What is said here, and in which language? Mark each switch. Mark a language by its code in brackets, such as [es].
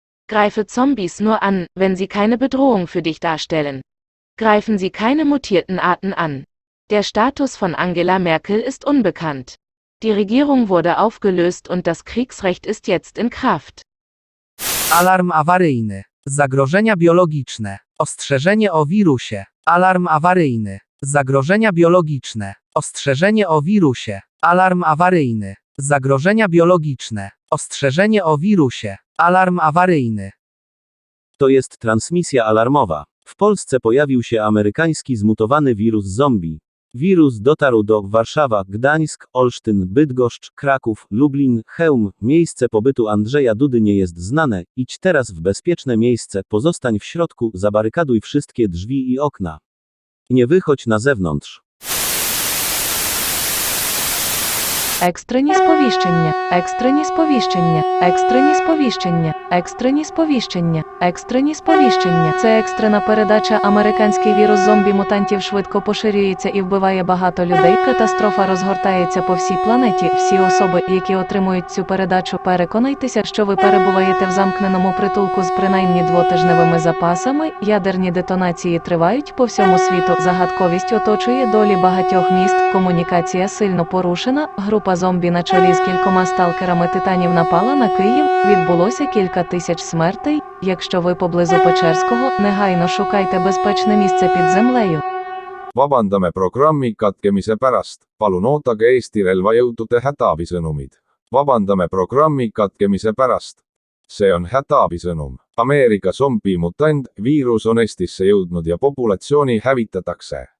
[de] Greife Zombies nur an, wenn sie keine Bedrohung für dich darstellen. Greifen Sie keine mutierten Arten an. Der Status von Angela Merkel ist unbekannt. Die Regierung wurde aufgelöst und das Kriegsrecht ist jetzt in Kraft. [pl] Alarm awaryjny. Zagrożenia biologiczne. Ostrzeżenie o wirusie. Alarm awaryjny. Zagrożenia biologiczne. Ostrzeżenie o wirusie. Alarm awaryjny. Zagrożenia biologiczne. Ostrzeżenie o wirusie. Alarm awaryjny. To jest transmisja alarmowa. W Polsce pojawił się amerykański zmutowany wirus zombie. Wirus dotarł do Warszawa, Gdańsk, Olsztyn, Bydgoszcz, Kraków, Lublin, Chełm. Miejsce pobytu Andrzeja Dudy nie jest znane. Idź teraz w bezpieczne miejsce, pozostań w środku, zabarykaduj wszystkie drzwi i okna. Nie wychodź na zewnątrz. [uk] Екстрені сповіщення, екстрені сповіщення, екстрені сповіщення, екстрені сповіщення, екстрені сповіщення. Це екстрена передача. Американський вірус зомбі-мутантів швидко поширюється і вбиває багато людей. Катастрофа розгортається по всій планеті. Всі особи, які отримують цю передачу, переконайтеся, що ви перебуваєте в замкненому притулку з принаймні двотижневими запасами. Ядерні детонації тривають по всьому світу. Загадковість оточує долі багатьох міст. Комунікація сильно порушена. Група зомбі на чолі з кількома сталкерами титанів напала на Київ, відбулося кілька тисяч смертей. Якщо ви поблизу Печерського, негайно шукайте безпечне місце під землею. [et] Vabandame programmi katkemise pärast, palun ootage Eesti relvajõudude hädaabisõnumid. Vabandame programmi katkemise pärast. See on hädaabisõnum. Ameerika zombimutant viirus on Eestisse jõudnud ja populatsiooni hävitatakse.